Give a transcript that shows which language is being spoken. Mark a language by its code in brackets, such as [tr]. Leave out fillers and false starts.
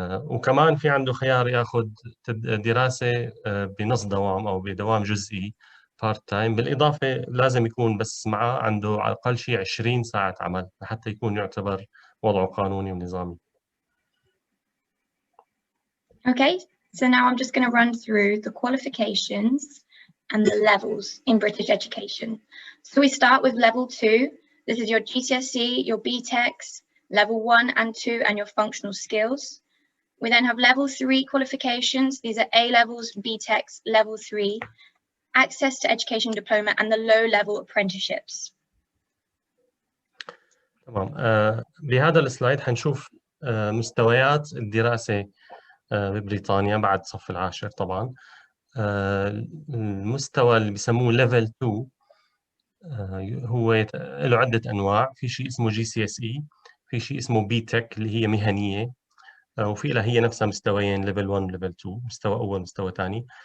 [ar] وكمان في عنده خيار ياخذ دراسة بنص دوام أو بدوام جزئي بارت تايم. بالإضافة لازم يكون بس معه عنده على الأقل شيء 20 ساعة عمل حتى يكون يعتبر وضعه قانوني ونظامي. [en] Okay, so now I'm just going to run through the qualifications and the levels in British education. So we start with level 2. This is your GCSE, your B-TECs, level 1 and 2, and your functional skills. We then have level 3 qualifications. These are A levels, B-TECs, level 3, access to education diploma, and the low-level apprenticeships. [ar] تمام. بهذا السلايد حنشوف مستويات الدراسة ببريطانيا بعد صف العاشر. طبعا المستوى اللي بيسموه ليفل 2 هو له عدة أنواع. في شيء اسمه GCSE، في شيء اسمه B-TEC اللي هي مهنية، وفي لها هي نفسها مستويين، ليفل 1 وليفل 2، مستوى أول مستوى ثاني.